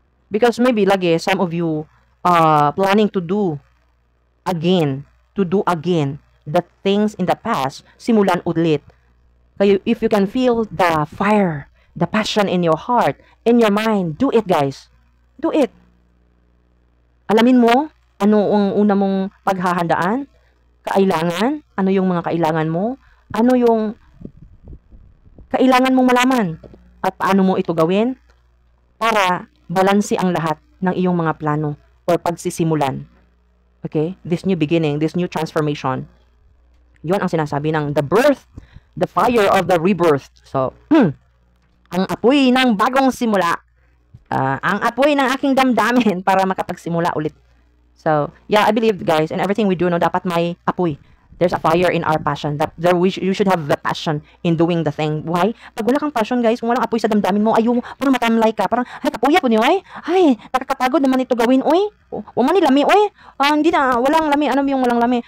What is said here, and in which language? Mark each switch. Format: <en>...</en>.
<en>Because maybe lagi, some of you planning to do again the things in the past,</en> <tl>simulan ulit.</tl> <en>Kaya if you can feel the fire, the passion in your heart, in your mind, do it guys. Do it.</en> <tl>Alamin mo ano ang una mong paghahandaan, kailangan, ano yung mga kailangan mo, ano yung kailangan mong malaman, at paano mo ito gawin para balanse ang lahat ng iyong mga plano or pagsisimulan. Okay?</tl> <en>This new beginning, this new transformation.</en> <tl>Yon ang sinasabi ng</tl> <en>the birth, the fire of the rebirth.</en> <tl>So, ang apoy ng bagong simula. Ang apoy ng aking damdamin para makapagsimula ulit.</tl> <en>So, yeah, I believe guys, in everything we do, no, dapat may apoy. There's a fire in our passion. That you should have the passion in doing the thing.</en> <tl>Why? Pag wala kang passion, guys, kung walang apoy sa damdamin mo, ayaw mo, parang matamlay ka. Parang,</tl> <ceb>ay, kapuya po niyo,</ceb> <tl>ay, nakakapagod naman ito gawin, oy.</tl> <ceb>Umani lami, oy.</ceb> <tl>Hindi na, walang lami. Ano yung walang lami?</tl>